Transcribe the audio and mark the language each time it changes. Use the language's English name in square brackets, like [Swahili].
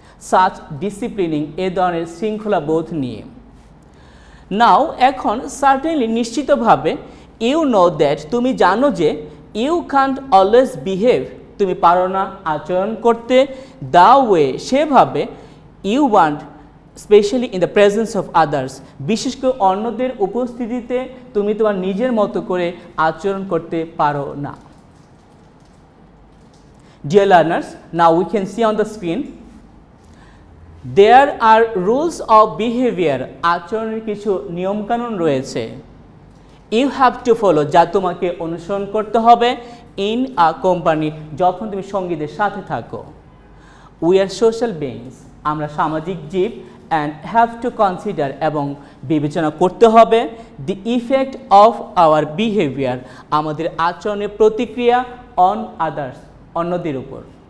[English] such disciplining, [Bangla] এ ধরনের শৃঙ্খলা বোধ নিয়ে। [English] now, [Bangla] এখন, [English] certainly, [Bangla] নিশ্চিতভাবে, [English] you know that, [Bangla] তুমি জানো যে, [English] you can't always behave, [Bangla] তুমি পারো না আচরণ করতে, [English] the way, [Bangla] সেভাবে, [English] you want, specially in the presence of others, [Bangla] বিশেষ করে অন্যদের উপস্থিতিতে তুমি তোমার নিজের মতো করে আচরণ করতে পারো না। [English] Dear learners, now we can see on the screen there are rules of behavior, [Bangla] আচরণের কিছু নিয়মকানুন রয়েছে। [English] you have to follow, [Bangla] যা তোমাকে অনুসরণ করতে হবে [English] in a company, [Bangla] যখন তুমি সঙ্গীদের সাথে থাকো। [English] we are social beings, [Bangla] আমরা সামাজিক জীব, [English] and have to consider, [Bangla] এবং বিবেচনা করতে হবে [English] the effect of our behaviour, [Bangla] আমাদের আচরণের প্রতিক্রিয়া [English] on others, [Bangla] অন্যদের উপর।